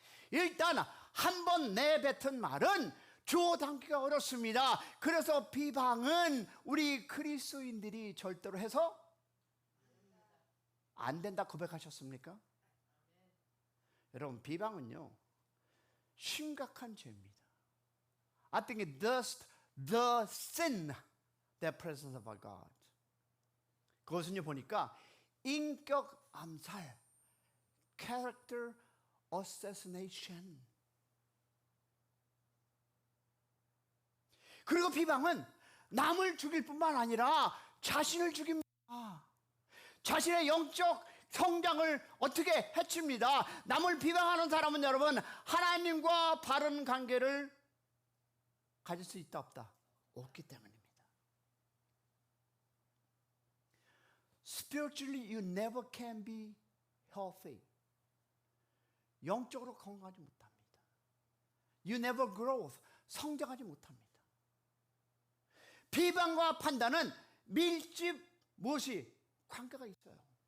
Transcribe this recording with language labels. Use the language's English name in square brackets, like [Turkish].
[Korean] 일단 한 번 내뱉은 말은 주워 담기가 어렵습니다. 그래서 비방은 우리 그리스도인들이 절대로 해서 안 된다 고백하셨습니까? 여러분, 비방은요 심각한 죄입니다. [English] I think it does the sin the presence of our God. [Korean] 그것은요 보니까 인격 암살, [English] character assassination. [Korean] 그리고 비방은 남을 죽일 뿐만 아니라 자신을 죽입니다. 자신의 영적 성장을 어떻게 해칩니다. 남을 비방하는 사람은 여러분 하나님과 바른 관계를 가질 수 있다 없다? 없기 때문입니다. [English] Spiritually you never can be healthy. [Korean] 영적으로 건강하지 못합니다. [English] You never grow. [Korean] 성장하지 못합니다. 비방과 판단은 밀집 무엇이 관계가 있어요.